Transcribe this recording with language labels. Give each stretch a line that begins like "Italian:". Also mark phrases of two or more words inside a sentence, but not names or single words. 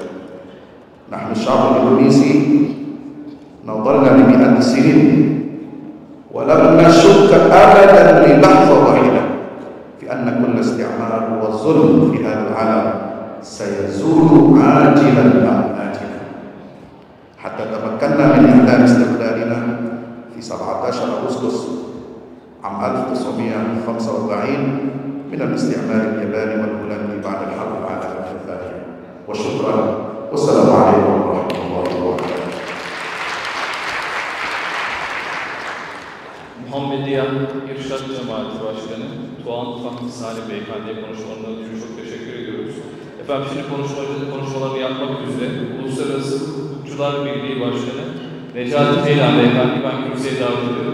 Arabic: نحن الشعب الإندونيسي نضلنا لمئات السنين ولم نشك أبدا للحظة واحدة في أن كل استعمار وظلم في هذا العالم سيزول عاجلا أم آجلا، حتى تمكنا من إعلان استقلالنا في 17 أغسطس عام 1945 من الاستعمار الياباني والهولندي بعد الحرب العالمية الثانية. وشكرا والسلام عليكم ورحمة الله وبركاته.
Turkish: Muhammediyen İrşad Cemaati Başkanı Doğan Fatmi Salih Beyefendi'ye konuşmalarından ötürü çok teşekkür ediyoruz. Efendim şimdi konuşmalarını yapmak üzere Uluslararası Hukukçular Birliği Başkanı Necati Ceylan Beyefendi ben kürsüye davet ediyorum.